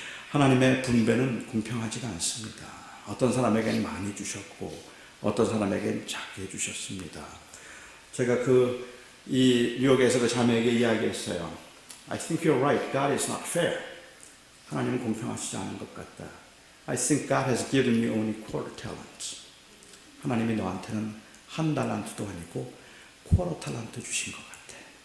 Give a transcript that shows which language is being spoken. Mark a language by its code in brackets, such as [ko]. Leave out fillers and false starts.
[ko] 하나님의 분배는 공평하지가 않습니다. 어떤 사람에게는 많이 주셨고 어떤 사람에게는 작게 주셨습니다. 제가 이 뉴욕에서 그 자매에게 이야기했어요. [en] I think you're right. God is not fair. [ko] 하나님은 공평하시지 않은 것 같다. [en] I think God has given you only quarter talents. [ko] 하나님이 너한테는 한 달란트도 아니고 쿼터 탈란트 주신 것 같아.